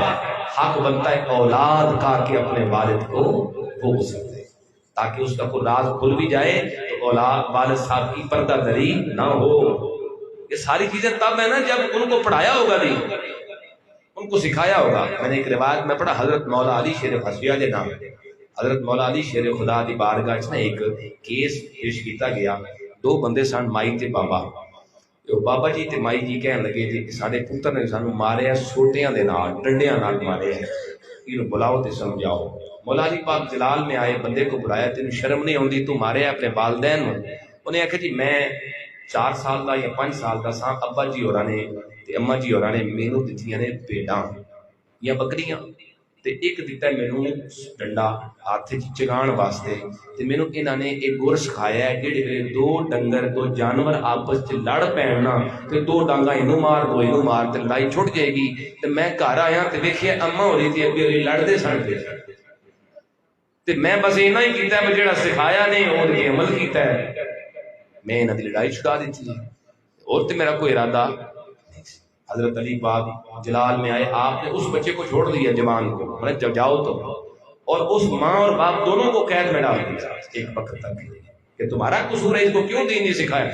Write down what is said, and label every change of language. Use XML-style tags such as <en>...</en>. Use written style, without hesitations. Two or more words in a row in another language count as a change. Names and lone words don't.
<ur>حق بنتا ہے اولاد کا کہ اپنے والد کو وہ غسل دے تاکہ اس کا کوئی راز کھل بھی جائے تو اولاد والد صاحب کی پردہ دری نہ ہو۔ یہ ساری چیزیں تب ہے نا جب ان کو پڑھایا ہوگا، نہیں ان کو سکھایا ہوگا۔ میں نے ایک روایت میں پڑھا،</ur> <pa>حضرت مولا علی شیر خسیہ دے نام، حضرت مولا علی شیر خدا دی بارگاہ چ ایک کیس پیش کیتا گیا۔ 2 بندے سن، مائی تے بابا۔ بابا جی تے مائی جی کہن لگے جی ساڈے پتر نے سانو ماریا سوٹیاں دے نال، ڈنڈیاں نال مارے ہیں، انہوں بلاؤ تے سمجھاؤ۔</pa> <ur>مولا علی پاک جلال میں آئے، بندے کو بلایا،</ur> <pa>تینوں شرم نہیں ہوندی تو مارے اپنے والدین نوں؟ انہیں آکھیا جی میں 4 سال دا یا 5 سال دا ساں، ابا جی ہوراں نے تے اما جی ہوراں نے مینوں دتیاں نے بھیڈاں یا بکریاں، تے ایک دیتا ہے مینوں ڈنڈا ہاتھ وچ چگان واسطے، تے مینوں انہاں نے ایک گور سکھایا ہے جڑے ویلے 2 ڈنگر 2 جانور آپس وچ لڑ پین نا تے 2 ڈانگاں اینوں مار 2 اینوں مار تے لڑائی چھٹ جائے گی۔ تے میں گھر آیا تے ویکھیا اما ہورے تے ابے ہورے لڑدے سن پے، تے میں بس اینا ہی کیتا ہے جڑا سکھایا نے اور یہ عمل کیتا ہے، میں انہاں دی لڑائی چھڑا دیتی ہے، اور تے میرا کوئی ارادہ نہیں۔</pa> <ur>حضرت علی پاک جلال میں آئے، آپ نے اس بچے کو چھوڑ دیا جوان کو، میں جب جاؤ تو، اور اس ماں اور باپ دونوں کو قید میں ڈال دیا ایک وقت تک کہ تمہارا قصور ہے، اس کو کیوں دین نہیں سکھایا؟</ur>